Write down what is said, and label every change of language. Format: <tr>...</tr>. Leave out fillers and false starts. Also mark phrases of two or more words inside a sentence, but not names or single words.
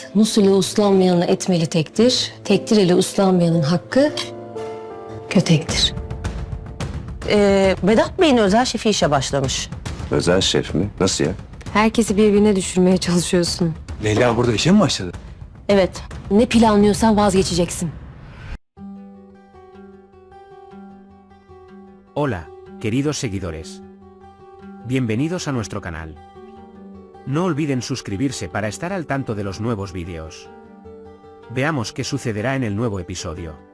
<tr>Mus ile uslanmayanı etmeli tektir. Tektir ile uslanmayanın hakkı kötektir. Vedat Bey'in özel şefi işe başlamış. Özel şef mi? Nasıl ya? Herkesi birbirine düşürmeye çalışıyorsun. Leyla burada işe mi başladı? Evet, ne planlıyorsan vazgeçeceksin.</tr> <es>Hola, queridos seguidores. Bienvenidos a nuestro canal. No olviden suscribirse para estar al tanto de los nuevos vídeos. Veamos qué sucederá en el nuevo episodio.</es>